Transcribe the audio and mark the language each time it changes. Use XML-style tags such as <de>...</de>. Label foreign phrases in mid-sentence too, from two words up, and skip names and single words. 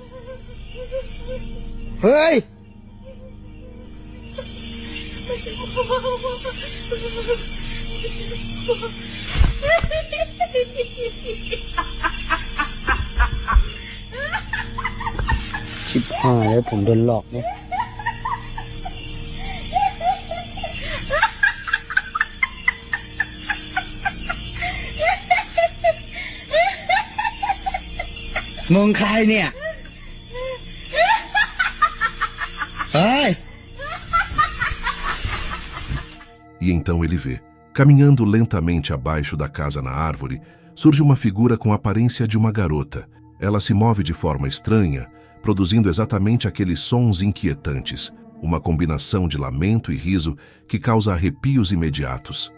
<vi>Ơi. Chip hài</vi> <th>แล้วผมโดนหลอกเนี่ย มึงใครเนี่ยเฮ้ย</th> <pt>E então ele vê. Caminhando lentamente abaixo da casa na árvore, surge uma figura com a aparência de uma garota. Ela se move de forma estranha, produzindo exatamente aqueles sons inquietantes, uma combinação de lamento e riso que causa arrepios imediatos.</pt>